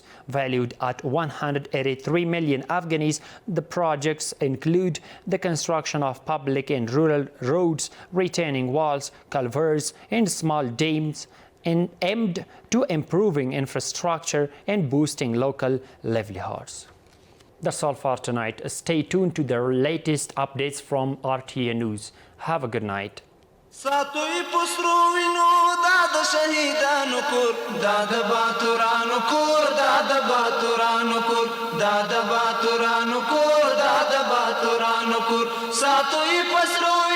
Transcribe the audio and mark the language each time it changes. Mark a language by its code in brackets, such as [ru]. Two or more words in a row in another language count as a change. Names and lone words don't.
[en] Valued at 183 million Afghanis, the projects include the construction of public and rural roads, retaining walls, culverts, and small dams, and aimed to improving infrastructure and boosting local livelihoods. That's all for tonight. Stay tuned to the latest updates from RTA News. Have a good night. [ps] ساتوی پسرو وینو دا د شهیدانو کور دا د باتورانو کور دا د باتورانو کور دا د باتورانو کور دا د باتورانو کور ساتوی پسرو